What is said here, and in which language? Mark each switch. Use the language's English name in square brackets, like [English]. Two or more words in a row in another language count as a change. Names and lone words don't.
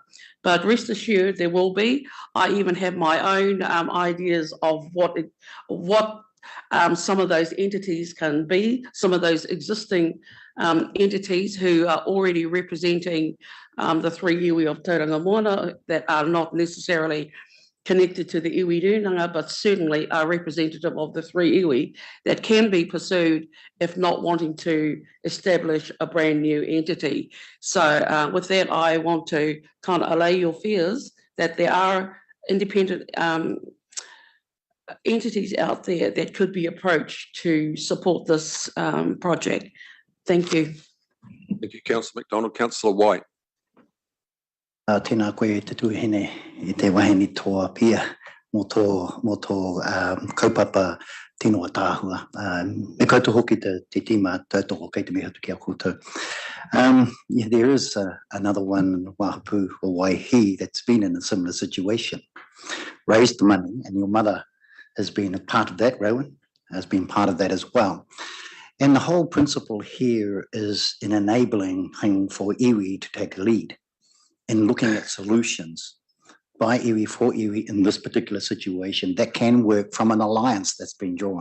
[English] But rest assured, there will be. I even have my own ideas of what some of those entities can be, some of those existing entities who are already representing the three iwi of Tauranga Moana that are not necessarily connected to the [Māori] iwi rūnanga, [English] but certainly are representative of the three iwi that can be pursued if not wanting to establish a brand new entity. So with that, I want to kind of allay your fears that there are independent entities out there that could be approached to support this project. Thank you. Thank you, Councillor McDonald. Councillor White. [Māori] Tēnā koe te tuihine I te wahine toa pia mō tō kaupapa tino tāhua. Me koutou hoki te tīma tautoko kei te mehatu ki a koutou. [English] Yeah, there is another one, Wahapu or Waihi, that's been in a similar situation. Raised the money, and your mother has been a part of that, Rowan, has been part of that as well. And the whole principle here is an enabling thing for iwi to take a lead in looking at solutions by iwi for iwi in this particular situation that can work from an alliance that's been drawn.